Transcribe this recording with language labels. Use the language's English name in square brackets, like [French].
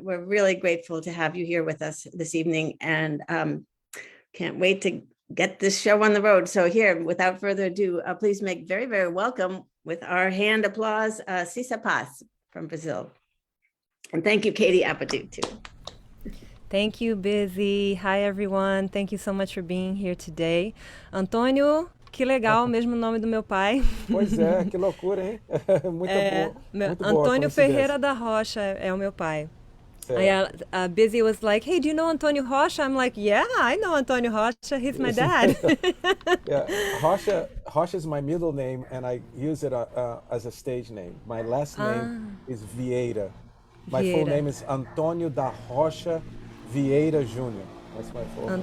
[English] We're really grateful to have you here with us this evening, and can't wait to get this show on the road. So here, without further ado, please make very, very welcome with our hand applause, Cissa Paz from Brazil. And thank you, Katie Abadou, too. Thank you, Busy. Hi, everyone. Thank you so much for being here today. [Portuguese] Antônio, que legal, mesmo nome do meu pai. Pois é, que loucura, hein? Muito Antônio Ferreira da Rocha é o meu pai. [English] Busy was like, hey, do you know Antonio Rocha? I'm like, yeah, I know Antonio Rocha. He's my dad. Yeah, Rocha is my middle name, and I use it as a stage name. My last name is Vieira. My full name is Antônio da Rocha Vieira Jr. That's my full name.